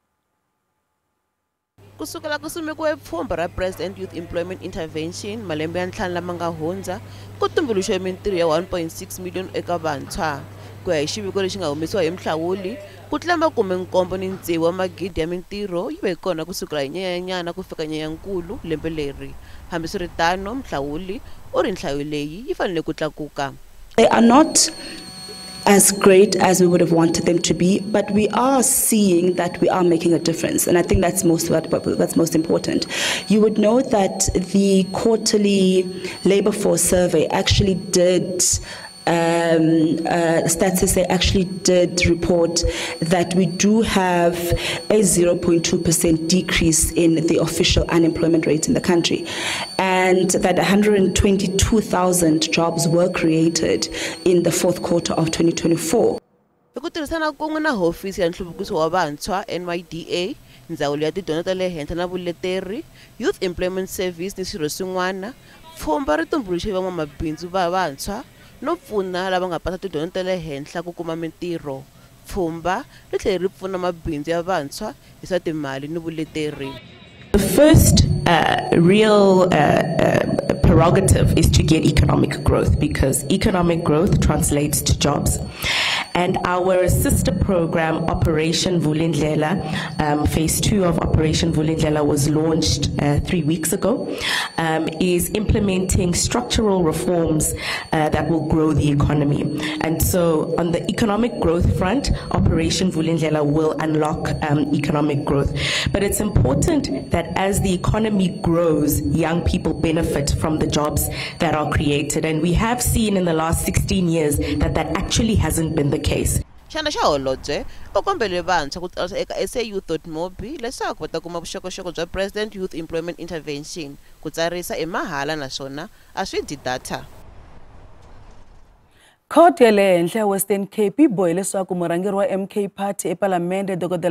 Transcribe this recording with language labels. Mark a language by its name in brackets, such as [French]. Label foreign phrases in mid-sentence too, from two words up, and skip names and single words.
[Tsonga] Kusukela ku simekiwe pfhumba ra President Youth Employment Intervention malembe ya 5 lama nga hundza ku tumbuluxiwe mintirho ya 1.6 million eka vantshwa. Ku ya hi xiviko lexi nga humesiwa hi Mhlawuli ku tlula 76 wa magidi ya mintirho yi ve kona kusukela hi Nyenyenyana ku fika Nyenyankulu lembe leri. Hambiswiritano Mhlawuli u ri nhlayo leyi yi fanele ku tlakuka. [English] They are not as great as we would have wanted them to be, but we are seeing that we are making a difference, and I think that's most important. You would know that the quarterly labor force survey actually did Stats actually did report that we do have a 0.2% decrease in the official unemployment rate in the country, and that 122,000 jobs were created in the fourth quarter of 2024. [Tsonga] Ku tirhisana kun'we na hofisi ya nhluvukiso wa vantshwa NYDA, ndzawulo ya tidyondzo ta le henhla na vuleteri, Youth Employment Service ni swirho swin'wana, pfhumba ri tumbuluxe van'wamabindzu va vantshwa no pfuna lava nga pasa tidyondzo ta le henhla ku kuma mintirho. Pfhumba ri tlhela ri pfuna mabindzu ya vantshwa hi swa timali ni vuleteri. [English] The first real prerogative is to get economic growth, because economic growth translates to jobs. And our sister program, Operation Vulindlela, phase 2 of Operation Vulindlela was launched 3 weeks ago, is implementing structural reforms that will grow the economy. And so on the economic growth front, Operation Vulindlela will unlock economic growth. But it's important that as the economy grows, young people benefit from the jobs that are created. And we have seen in the last 16 years that that actually hasn't been the case. [Tsonga] Xandla xa holobye u kombele vantshwa ku tsarisa eka SAYouth.mobi leswaku va ta kuma vuxokoxoko bya President Youth Employment Intervention. Ku tsarisa i mahala naswona a swi dyi data. Court ya le henhla ya Western Cape yi bohe leswaku murhangeri wa MK Party ePalamende Dr.